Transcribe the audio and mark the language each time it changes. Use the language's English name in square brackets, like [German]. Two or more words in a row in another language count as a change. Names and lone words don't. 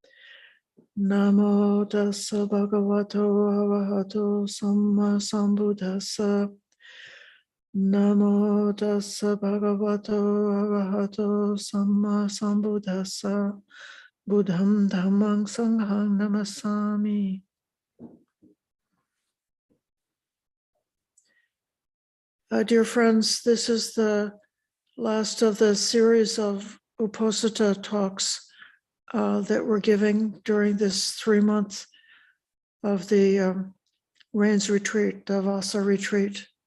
[Pali] Namo tassa bhagavato arahato samma sambuddhassa. Namo tassa bhagavato arahato samma sambuddhassa. Buddham dhammang sanghang namasami. [English] Dear friends, this is the last of the series of Uposatha talks that we're giving during this 3 month of the Rains retreat, the Vassa retreat.